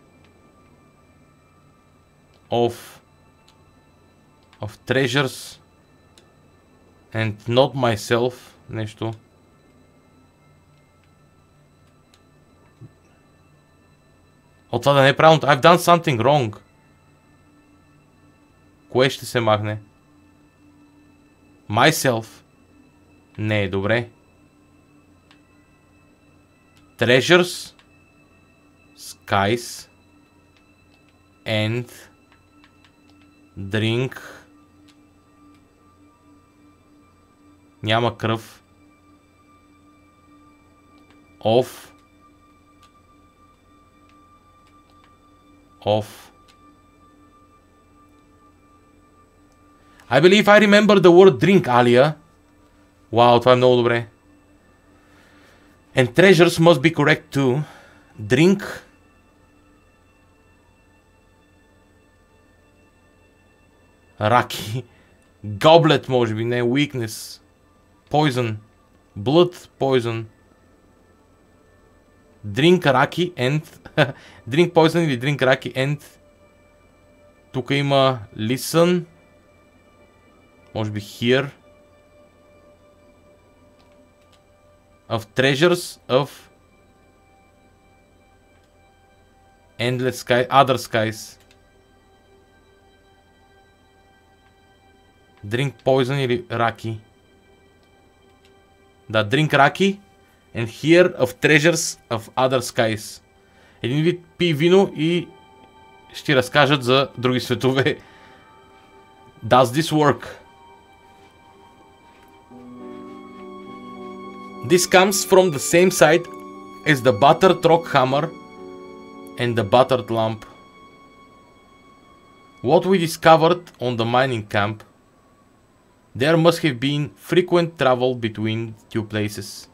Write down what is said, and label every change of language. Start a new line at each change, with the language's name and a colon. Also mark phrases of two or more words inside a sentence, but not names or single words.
English: of treasures and not myself.
Bulgarian: Нещо. От това да не е правилното.
English: I've done something wrong.
Bulgarian: Кое ще се махне? Myself. Не е добре.
English: Treasures. Skies. And drink.
Bulgarian: Няма кръв.
English: Of. I believe I remember the word drink, Alia.
Bulgarian: Вау, това е много добре.
English: And treasures must be correct too. Drink. Раки. Goblet,
Bulgarian: може би, не.
English: Weakness. Poison. Blood poison. Drink раки and... drink poison или drink раки and...
Bulgarian: Тук има listen. Може би here.
English: Of treasures of endless sky, other skies. Drink poison или раки.
Bulgarian: Да, drink раки.
English: And here of treasures of other skies.
Bulgarian: Един вид пи вино и ще разкажат за други светове.
English: Does this work? This comes from the same side as the battered rock hammer and the battered lamp. What we discovered on the mining camp, there must have been frequent travel between two places.